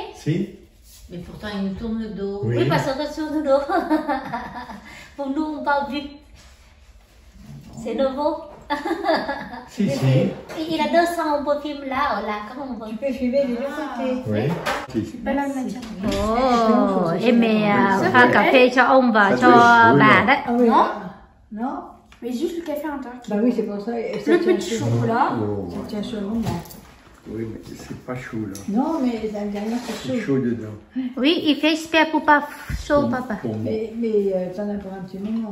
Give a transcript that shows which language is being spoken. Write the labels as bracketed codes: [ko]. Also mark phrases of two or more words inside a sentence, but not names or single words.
[fr] Si? Mais pourtant, il nous tourne le dos. Oui. Oui, parce que sur le dos. Pour nous, on parle vite. C'est nouveau. Si, si. Il a 200, on peut filmer là, là, comme on veut. Tu peux filmer les deux côtés. Oui. Si. [vi] Ồ, em mẹ pha cà phê cho ông và cho bà đấy. [fr] Ah oui. Non. Non? Mais juste le café à l'intérieur. Bah oui, c'est pour ça. Et ça Le tient petit chaud. chocolat. Oh. Ça tient chaud longtemps. Oui, mais c'est pas chaud là. Non, mais la dernière, c'est C'est chaud. chaud dedans. Oui, il fait exprès pour pas chaud, papa. Pour moi. Mais t'en as pour un petit moment.